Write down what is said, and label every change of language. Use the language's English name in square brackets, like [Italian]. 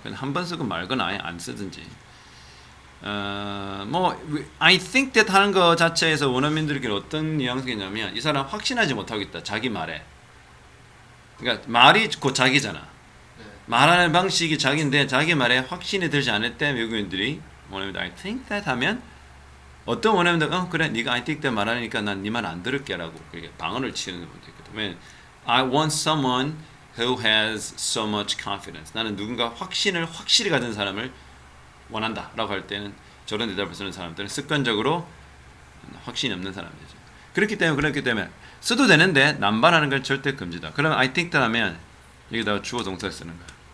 [Korean] 그냥 한 번 쓰고 말거나 아예 안 쓰든지. I think that 하는 거 자체에서 원어민들에게 어떤 뉘앙스가 있냐면 이 사람 확신하지 못하고 있다. 자기 말에. 그러니까 말이 곧 자기잖아. 말하는 방식이 자기인데 자기 말에 확신이 들지 않을 때 외국인들이 원어민들 I think that 하면 어떤 원어민들 그래 네가 I think that 말하니까 난 네 말 안 들을게라고 그렇게 방언을 치는 분도 있거든. 왜냐면 [English] I want someone who has so much confidence. [Korean] 나는 누군가 확실히 가진 사람을 원한다라고 할 때는 저런 대답을 쓰는 사람들은 습관적으로 확신이 없는 사람이죠. 그렇기 때문에 써도 되는데 남발하는 건 절대 금지다. 그러면 I think that 하면 여기다가 주어 동사를 쓰는 거야.